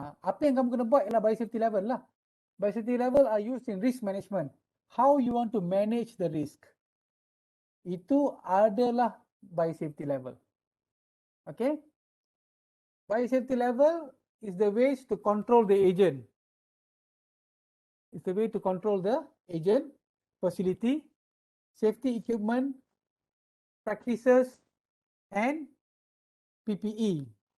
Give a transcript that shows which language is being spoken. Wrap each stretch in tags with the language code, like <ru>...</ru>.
<ms>Apa yang kamu kena buat ialah biosafety level lah.</ms> <en>Biosafety level are used in risk management. How you want to manage the risk.</en> <ms>Itu adalah biosafety level.</ms> <en>Okay? Biosafety level is the ways to control the agent. It's the way to control the agent, facility, safety equipment, practices, and PPE.</en>